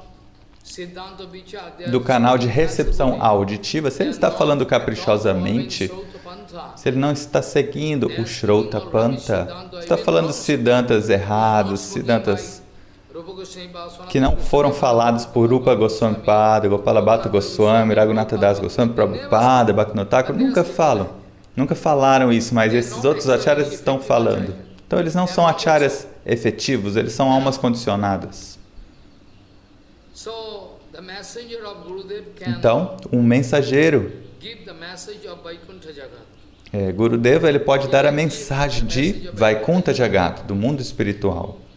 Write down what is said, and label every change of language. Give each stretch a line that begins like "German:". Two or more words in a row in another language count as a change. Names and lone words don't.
Portuguese: do canal de recepção auditiva, se ele está falando caprichosamente, se ele não está seguindo o Shrota Panta, está falando Siddhantas errados, Siddhantas que não foram falados por Rupa Goswami Pada, Gopala Bhatta Goswami, Raghunatha Das Goswami, Prabhupada, Bhaktivinoda Thakur, nunca falaram isso, mas esses outros acharyas estão falando. Então eles não são acharyas efetivos, eles são almas condicionadas. Então, um mensageiro, Gurudeva, ele pode dar a mensagem de
Sanskrit: Vaikuntha Jagat,
Portuguese: do mundo espiritual.